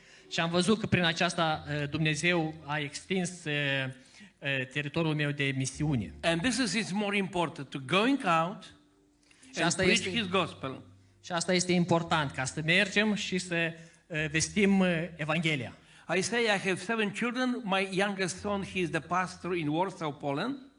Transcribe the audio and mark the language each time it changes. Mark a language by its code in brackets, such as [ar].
[ro] Și am văzut că prin aceasta Dumnezeu a extins teritoriul meu de misiune. [en] And this is more important, to going out and preach His gospel. [ro] Și asta este important, ca să mergem și să vestim Evanghelia. [en] I say I have 7 children. My youngest son, he is the pastor in Warsaw, Poland.